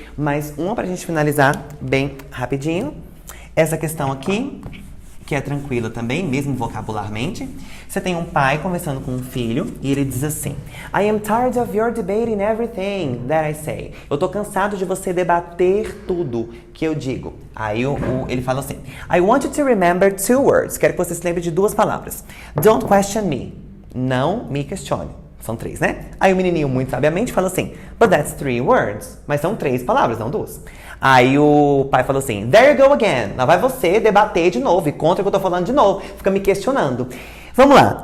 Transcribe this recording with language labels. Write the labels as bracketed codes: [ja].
[pt] Mais uma pra gente finalizar bem rapidinho. Essa questão aqui, que é tranquila também, mesmo vocabularmente. Você tem um pai conversando com um filho e ele diz assim: [en] I am tired of your debating everything that I say. [pt] Eu tô cansado de você debater tudo que eu digo. Aí ele fala assim: [en] I want you to remember 2 words. [pt] Quero que você se lembre de 2 palavras. [en] Don't question me. [pt] Não me questione. São 3, né? Aí o menininho, muito sabiamente, fala assim: [en] But that's 3 words. [pt] Mas são 3 palavras, não 2. Aí o pai falou assim: [en] There you go again. [pt] Lá vai você debater de novo e contra o que eu tô falando de novo. Fica me questionando. Vamos lá.